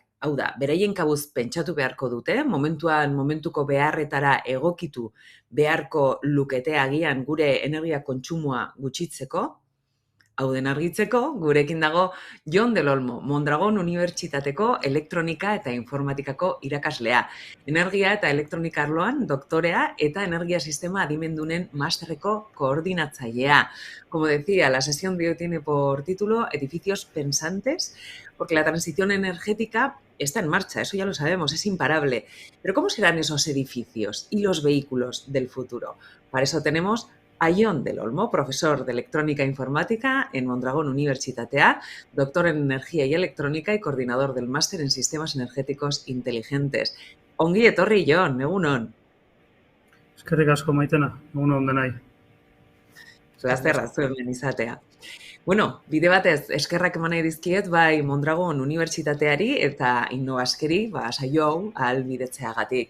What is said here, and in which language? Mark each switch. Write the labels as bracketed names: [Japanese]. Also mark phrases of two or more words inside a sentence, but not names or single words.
[Basque] Hau da, beraien kabuz pentsatu beharko dute, momentuko beharretara egokitu beharko lukete agian gure energia kontsumoa gutxitzeko. Hau den argitzeko, gurekin dago Jon Del Olmo, Mondragon Unibertsitateko elektronika eta informatikako irakaslea. Energia eta elektronika arloan doktorea eta energia sistema adimendunen masterreko koordinatzailea. [Spanish] Como decía, la sesión de hoy tiene por título Edificios pensantes, porque la transición energética está en marcha, eso ya lo sabemos, es imparable. Pero ¿cómo serán esos edificios y los vehículos del futuro? Para eso tenemos a Jon Del Olmo, profesor de electrónica e informática en Mondragon Unibertsitatea, doctor en energía y electrónica y coordinador del máster en sistemas energéticos inteligentes. [Basque] Ongi etorri, Jon, egunon. Eskerrik asko Maitena, egunon denai. Plazerra zuen izatea. Bueno, bide batez eskerrak eman nahi dizkiet bai Mondragon Unibertsitateari eta Innovaskeri, saio hau ahalbidetzeagatik.